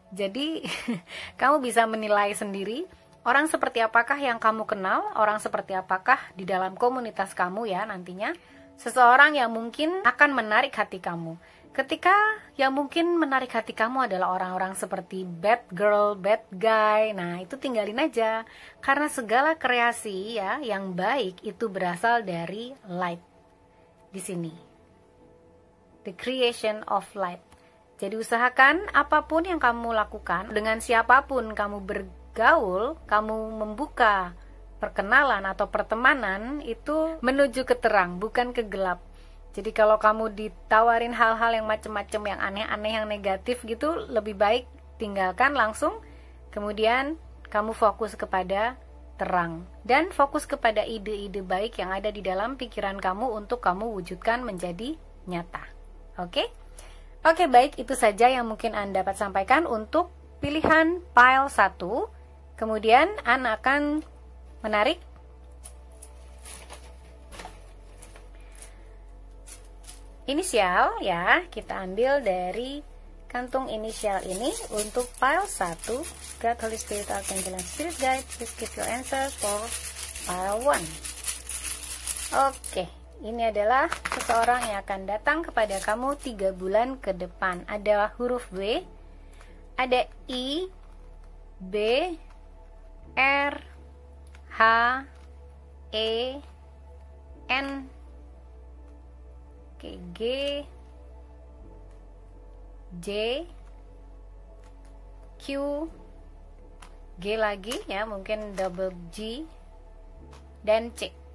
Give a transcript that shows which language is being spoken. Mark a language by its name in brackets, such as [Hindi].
[Indonesian] Jadi kamu bisa menilai sendiri orang seperti apakah yang kamu kenal, orang seperti apakah di dalam komunitas kamu ya nantinya, seseorang yang mungkin akan menarik hati kamu. Ketika yang mungkin menarik hati kamu adalah orang-orang seperti bad girl, bad guy, nah itu tinggalin aja. Karena segala kreasi ya yang baik itu berasal dari light. Di sini, [English] the creation of light. [Indonesian] Jadi usahakan apapun yang kamu lakukan, dengan siapapun kamu bergaul, kamu membuka perkenalan atau pertemanan, itu menuju ke terang, bukan ke gelap. Jadi kalau kamu ditawarin hal-hal yang macam-macam, yang aneh-aneh, yang negatif gitu, lebih baik tinggalkan langsung. Kemudian kamu fokus kepada terang dan fokus kepada ide-ide baik yang ada di dalam pikiran kamu untuk kamu wujudkan menjadi nyata. Oke? Oke, baik, itu saja yang mungkin Anda dapat sampaikan untuk pilihan pile 1. Kemudian Anda akan menarik inisial ya, kita ambil dari kantung inisial ini untuk pile 1. [English] God, Holy Spirit, Archangel, and Spirit Guide, please give your answer for pile 1. [Indonesian] Oke, ini adalah seseorang yang akan datang kepada kamu 3 bulan ke depan. Ada huruf W, ada I, B, R, H, E, N, G, J, Q, G lagi ya, mungkin double G, dan C.